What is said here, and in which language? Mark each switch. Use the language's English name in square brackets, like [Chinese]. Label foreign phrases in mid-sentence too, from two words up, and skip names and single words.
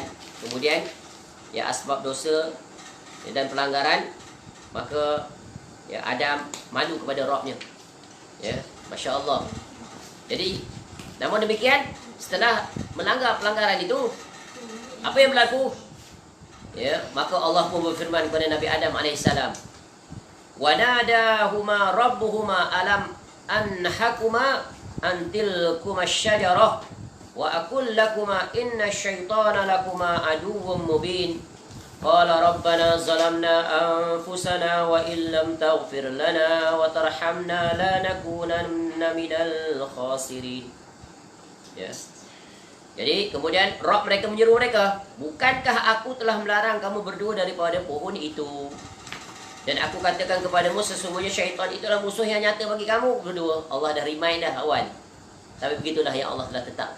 [Malay] Kemudian, ya, asbab dosa dan pelanggaran, maka, ya, Adam malu kepada Rabbnya. [Arabic] Ya, ما شاء الله. [Malay] Jadi, namun demikian, setelah melanggar pelanggaran itu, apa yang berlaku? Ya, maka Allah pun berfirman kepada Nabi Adam alaihissalam, [Arabic] وناداهما ربهما ألم أنهكما عن تلكما الشجرة وأقل لكما إن الشيطان لكما عدو مبين. قال ربنا ظلمنا أنفسنا وإن لم تغفر لنا وترحمنا لنكونن من الخاسرين. [English] Yes. [Malay] Jadi kemudian Rabb mereka menyeru mereka, bukankah aku telah melarang kamu berdua daripada pohon itu? Dan aku katakan kepadamu, sesungguhnya syaitan itulah musuh yang nyata bagi kamu berdua. Allah dah remind dah awal. Tapi begitulah yang Allah telah tetapkan.